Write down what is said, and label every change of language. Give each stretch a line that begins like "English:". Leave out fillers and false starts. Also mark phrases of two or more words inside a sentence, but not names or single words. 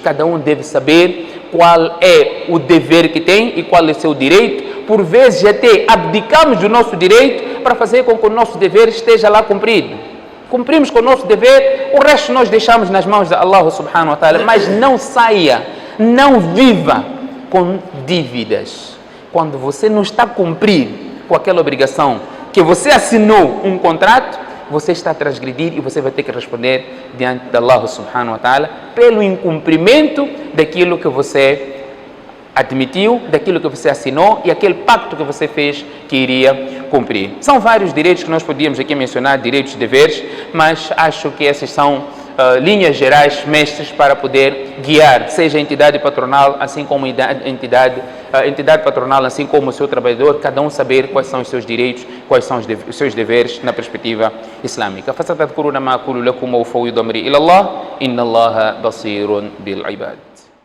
Portuguese: Cada um deve saber qual é o dever que tem e qual é o seu direito. Por vezes até abdicamos do nosso direito para fazer com que o nosso dever esteja lá cumprido. Cumprimos com o nosso dever, o resto nós deixamos nas mãos de Allah
Arabic: سبحانه وتعالى,
Portuguese: mas não saia, não viva com dívidas. Quando você não está a cumprir com aquela obrigação que você assinou um contrato, você está a transgredir e você vai ter que responder diante de Allah
Arabic: سبحانه وتعالى
Portuguese: pelo incumprimento daquilo que você admitiu, daquilo que você assinou e aquele pacto que você fez que iria cumprir. São vários direitos que nós podíamos aqui mencionar, direitos e deveres, mas acho que essas são linhas gerais, mestres, para poder guiar, seja a entidade patronal, assim como a entidade patronal, assim como o seu trabalhador, cada um saber quais são os seus direitos, quais são os seus deveres na perspectiva islâmica.
Arabic: فَسَتَذْكُرُونَ مَا أَقُولُ لَكُمْ وَأُفَوِّضُ أَمْرِي إِلَى اللَّهِ إِنَّ اللَّهَ بَصِيرٌ بِالْعِبَادِ.